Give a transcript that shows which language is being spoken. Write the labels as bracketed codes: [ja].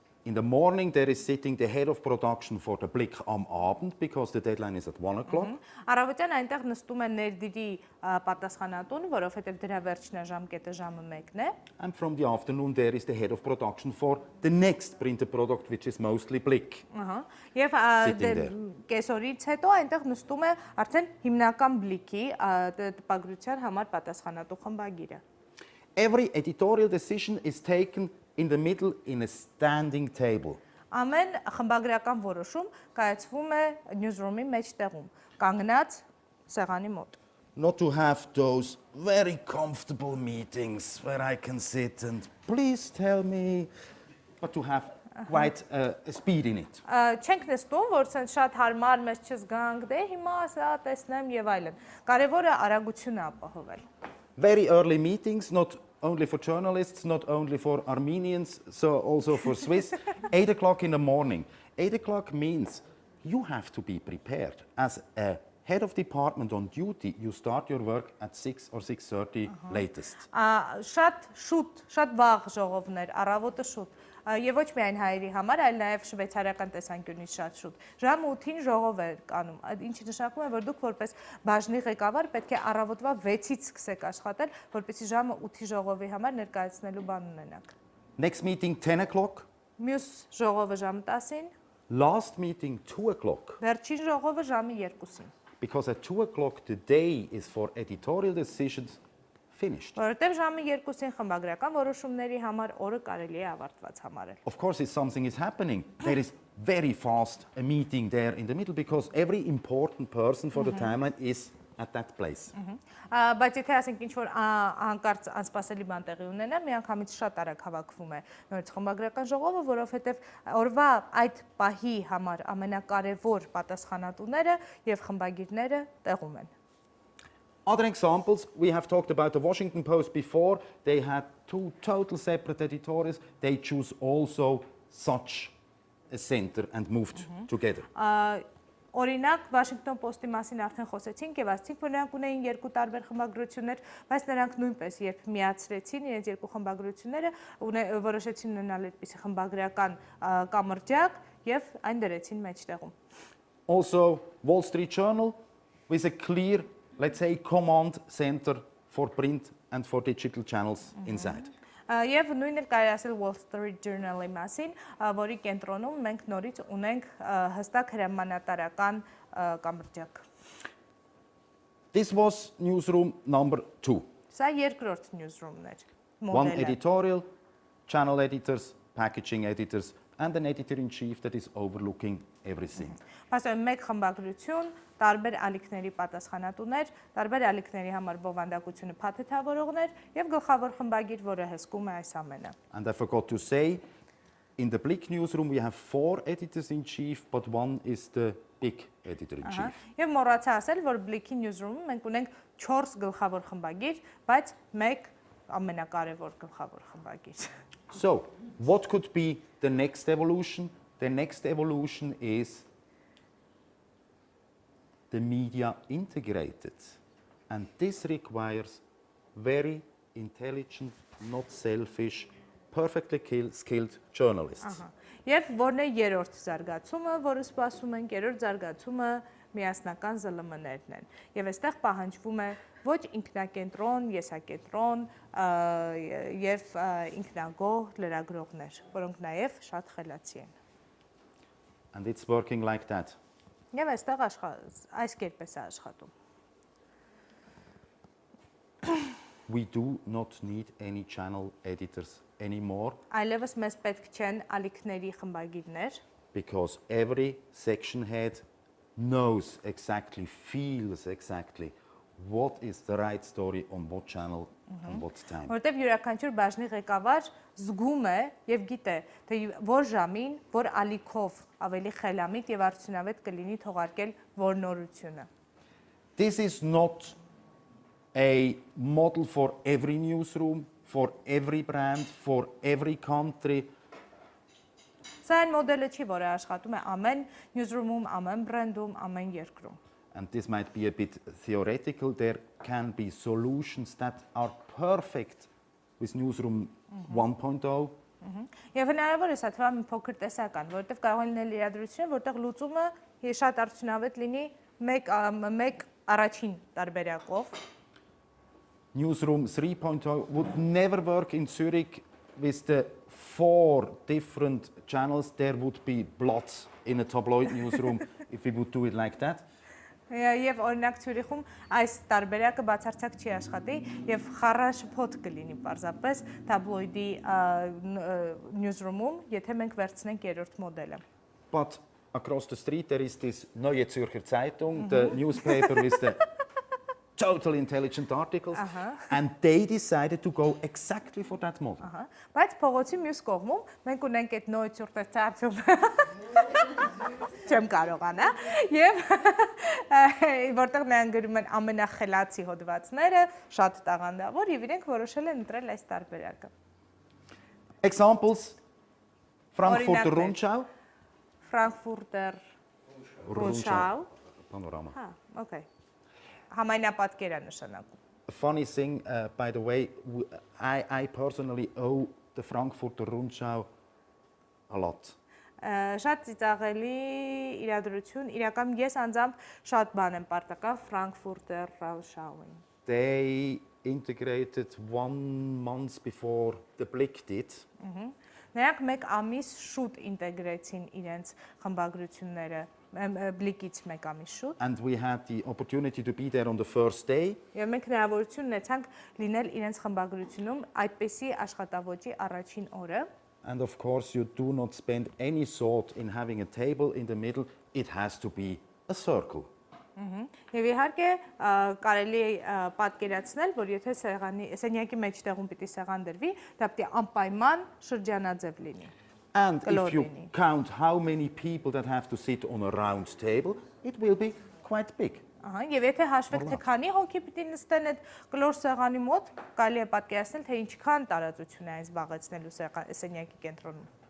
[en] In the morning there is sitting the head of production for the Blick am Abend because the deadline is at 1 o'clock. [hy] Առավոտյան այնտեղ նստում է ներդիրի պատասխանատուն, որովհետև դրա վերջնաժամկետը ժամը 1-ն է։ [en] And from the afternoon there is the head of production for the next printed product, which is mostly Blick. [hy] Եվ կեսօրից հետո այնտեղ նստում է արդեն հիմնական բլիքի տպագրության համար պատասխանատու խմբագիրը։ [en] Every editorial decision is taken in the middle in a standing table. [hy] Ամեն խմբագրական որոշում կայացվում է newsroom-ի մեջտեղում, կանգնած սեղանի մոտ։ [en] Not to have those very comfortable meetings where I can sit and please tell me, but to have quite a speed in it. [hy] Չենք նստում, որ ցած շատ հարմար մեզ չզգանք, դե հիմա սա տեսնեմ եւ այլն։ Կարևորը արագությունը ապահովել։ [en] Very early meetings, not only for journalists, not only for Armenians, so also for Swiss. 8 o'clock in the morning. 8 o'clock means you have to be prepared. As a head of department on duty, you start your work at 6 or 6:30 latest. [hy] Շատ շուտ, շատ վաղ ժողովներ, առավոտը շուտ։ Եվ ոչ միայն հայերի համար, այլ նաև շվեյցարական տեսանկյունից շատ շուտ։ Ժամը 8-ին ժողով է կանում, ինչը նշանակում է, որ դուք որպես բաժնի ղեկավար պետք է առավոտվա 6-ից սկսեք աշխատել, որպեսզի ժամը 8-ի ժողովի համար ներկայացնելու բան ունենաք։ [en] Next meeting 10 o'clock. [hy] Մյուս ժողովը ժամը 10-ին, [en] Last meeting 2 o'clock. [hy] վերջին ժողովը ժամը 2-ին։ [en] because at 2 o'clock the day is for editorial decisions finished. [hy] Որովհետև ժամը 2-ին խմբագրական որոշումների համար օրը կարելի է ավարտված համարել։ [en] Of course, if something is happening, there is very fast a meeting there in the middle because every important person for the timeline is at that place. [hy] Բայց եթե ասենք ինչ-որ հանկարծ անսպասելի բան տեղի ունենա, միանգամից շատ արագ հավաքվում է նորից խմբագրական ժողովը, որովհետև օրվա այդ պահի համար ամենակարևոր պատասխանատուները եւ խմբագիրները տեղում են։ [en] Other examples, we have talked about the Washington Post before. They had 2 total separate editorials. They choose also such a center and moved together. [hy] Օրինակ Washington Post-ի մասին արդեն խոսեցինք եւ ասացինք, որ նրանք ունեին 2 տարբեր խմբագրություններ, բայց նրանք նույնպես երբ միացրեցին իրենց 2 խմբագրությունները, որոշեցին ունենալ այդպիսի խմբագրական կամրջակ եւ այն դրեցին մեջտեղում։ [en] Also, Wall Street Journal with a clear, let's say, command center for print and for digital channels inside. [hy] Եվ նույնը կարելի ասել Wall Street Journal-ի մասին, որի կենտրոնում մենք նորից ունենք հստակ հրամանատարական կամրջակ։ [en] This was newsroom number 2. [hy] Սա երկրորդ newsroom-ն էր։ [en] One editorial, channel editors, packaging editors, and an editor-in-chief that is overlooking everything. [hy] Ասում մեկ խմբագրություն, տարբեր ալիքների պատասխանատուներ, տարբեր ալիքների համար բովանդակությունը փաթեթավորողներ եւ գլխավոր խմբագիր, որը հսկում է այս ամենը։ [en] And I forgot to say, in the Blick newsroom we have 4 editors-in-chief, but one is the big editor-in-chief. [hy] Եվ մոռացա ասել, որ Blick-ի newsroom-ում մենք ունենք 4 գլխավոր խմբագիր, բայց մեկ ամենակարևոր գլխավոր խմբագիր։ [en] So, what could be the next evolution? The next evolution is the media integrated. And this requires very intelligent, not selfish, perfectly skilled journalists. [hy] Եվ որն է երրորդ զարգացումը, որը սպասում ենք, երրորդ զարգացումը միասնական ԶԼՄ-ներն են։ Եվ այստեղ պահանջվում է ոչ ինքնակենտրոն, եսակենտրոն եւ ինքնագոհ լրագրողներ, որոնք նաեւ շատ խելացի են։ [en] And it's working like that. [hy] Եվ այստեղ այս կերպ է աշխատում։ [en] We do not need any channel editors anymore. [hy] Այլևս մեզ պետք չեն ալիքների խմբագիրներ, [en] because every section head knows exactly, feels exactly what is the right story on what channel and what time. [hy] որովհետև յուրաքանչյուր բաժնի ղեկավար զգում է եւ գիտե, թե որ ժամին, որ ալիքով ավելի խելամիտ եւ արդյունավետ կլինի թողարկել որ նորությունը։ [en] This is not a model for every newsroom, for every brand, for every country. [hy] Սա այն մոդելը չի, որը աշխատում է ամեն newsroom-ում, ամեն brand-ում, ամեն երկրում։ [en] And this might be a bit theoretical. There can be solutions that are perfect with newsroom 1.0. [hy] Եվ հնարավոր է սա թվա մի փոքր տեսական, որովհետև կարող է լինել իրադրություն, որտեղ լուծումը շատ արդյունավետ լինի մեկ առաջին տարբերակով։ [en] Newsroom 3.0 would never work in Zurich with the 4 different channels. There would be blood in a tabloid newsroom if we would do it like that. [hy] Եվ օրինակ Ցյուրիխում այս տարբերակը բացարձակ չի աշխատի եւ խառաշփոթ կլինի պարզապես տաբլոիդի newsroom-ում, եթե մենք վերցնենք երրորդ մոդելը։ [en] But across the street there is this Neue Zürcher Zeitung, the newspaper with the totally intelligent articles, and they decided to go exactly for that model. [hy] Բայց փողոցի մյուս կողմում մենք ունենք այդ Neue Zürcher Zeitung չեմ կարողանա եւ որտեղ նրանք գրում են ամենախելացի հոդվածները, շատ տաղանդավոր եւ իրենք որոշել են ընտրել այս տարբերակը։ [en] Examples: Frankfurter Rundschau. Frankfurter Rundschau. Panorama. Okay. [hy] Համայնապատկեր է նշանակում։ [en] A funny thing, by the way, I personally owe the Frankfurter Rundschau a lot. [hy] Շատ ծիծաղելի իրադրություն, իրական ես անձամբ շատ բան եմ պարտական Frankfurter Rundschau-ին։ [en] They integrated 1 month before the Blick did. [hy] Նրանք մեկ ամիս շուտ ինտեգրեցին իրենց խմբագրությունները բլիկից մեկ ամիս շուտ։ [en] And we had the opportunity to be there on the first day. [hy] Եվ մենք հնարավորություն ունեցանք լինել իրենց խմբագրությունում այդպիսի աշխատավոճի առաջին օրը։ [en] And of course, you do not spend any thought in having a table in the middle. It has to be a circle. [hy] Եվ իհարկե կարելի է պատկերացնել, որ եթե սենյակի մեջտեղում պիտի սեղան դրվի, դա պիտի անպայման շրջանաձև լինի։ [en] And if you count how many people that have to sit on a round table, it will be quite big. [hy] Եվ եթե հաշվեք, թե քանի հոգի պիտի նստեն այդ կլոր սեղանի մոտ, կարելի է պատկերացնել, թե ինչքան տարածություն է այն զբաղեցնելու սենյակի կենտրոնում։